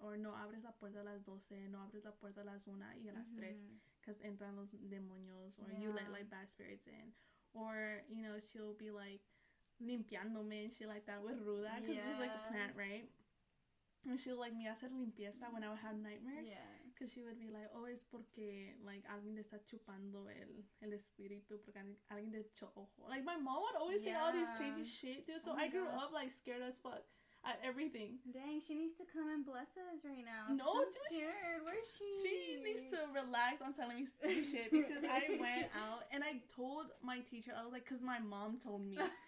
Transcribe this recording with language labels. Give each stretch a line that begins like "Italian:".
Spanish: Or no abres la puerta a las 12, no abres la puerta a las 1 y a las 3
English: because
Spanish: entran los demonios,
English: or you let, like, bad spirits in. Or, you know, she'll be like
Spanish: limpiándome
English: and shit like that with ruda, because it's like a plant, right? And she'll like
Spanish: me hacer limpieza
English: when I would have nightmares. Yeah. Because she would be like, oh,
Spanish: es porque
English: like
Spanish: alguien te está chupando el espíritu, porque alguien te echó ojo.
English: Like my mom would always say all these crazy shit, dude. So I grew up like scared as fuck at everything. Dang, she needs to come and bless us right now. No, I'm dude, scared. Where's she? She needs to relax on telling me shit, because I went out and I told my teacher, I was like, because my mom told me.